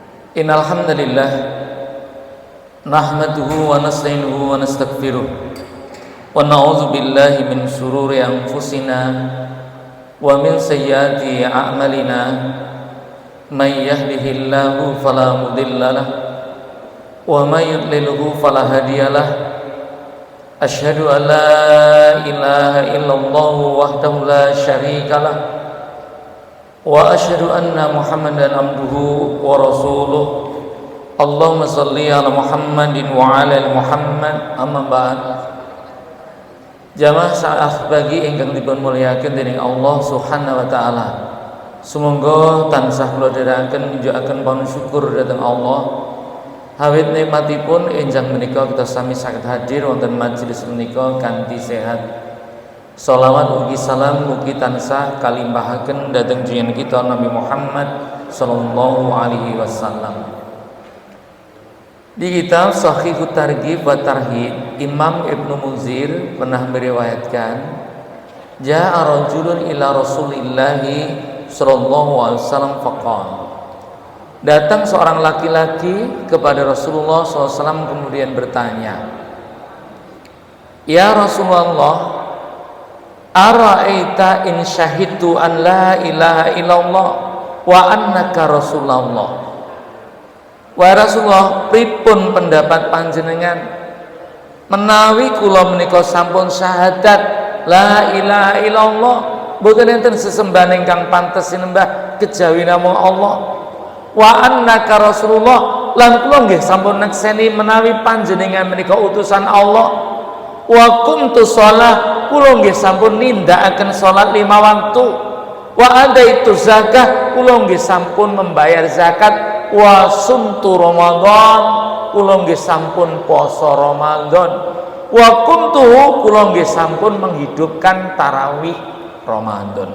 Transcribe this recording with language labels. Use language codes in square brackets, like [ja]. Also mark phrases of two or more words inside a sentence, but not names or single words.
[ar] إن الحمد لله نحمده ونستعينه ونستغفره ونعوذ بالله من شرور أنفسنا ومن سيئات أعمالنا من يهده الله فلا مضل له ومن يضلله فلا هادي له. أشهد أن لا إله إلا الله وحده لا شريك له وأشهد أن محمدا عبده ورسوله. اللهم صل على محمد وعلى آل محمد أما بعد. [jv] Jamaah saat pagi ingkang dipun mulyakaken dening Allah [ar] سبحانه وتعالى. [jv] Sumangga tansah kula dherekaken nunjukaken panuwun syukur dhateng Allah. Hawit nikmatipun enjang menika kita sami saged hadir wonten majelis menika kanthi sehat. Shalawat ugi salam mugi tansah kalimpahaken dhateng junjungan kita Nabi Muhammad [ar] صلى الله عليه وسلم. [id] Di kitab Shahihut Targhib wa Tarhib, Imam Ibnu Munzir pernah meriwayatkan, [ar] جاء رجل إلى رسول الله صلى الله عليه وسلم فقال. [id] Datang seorang laki-laki kepada Rasulullah SAW kemudian bertanya, [ar] "يا رسول الله, أرأيت إن شهدت أن لا إله إلا الله وأنك رسول الله." [id] Wahai Rasulullah, [jv] pripun pendapat panjenengan menawi kula menika sampun syahadat [ar] لا إله إلا الله, [jv] boten enten sesembahan ingkang pantes sinembah kejawi namung Allah, [ar] وأنك رسول الله, [jv] lan kula nggih sampun nekseni menawi panjenengan menika utusan Allah, [ar] وكنت صلاة, [jv] kula nggih sampun nindakaken salat 5 waktu, [ar] وأديت الزكاة, [jv] kula nggih sampun [id] membayar zakat, [ar] وصمت رمضان, [jv] kula nggih sampun poso Ramadan, [ar] وكنت, [jv] kula nggih sampun [id] menghidupkan tarawih Ramadan.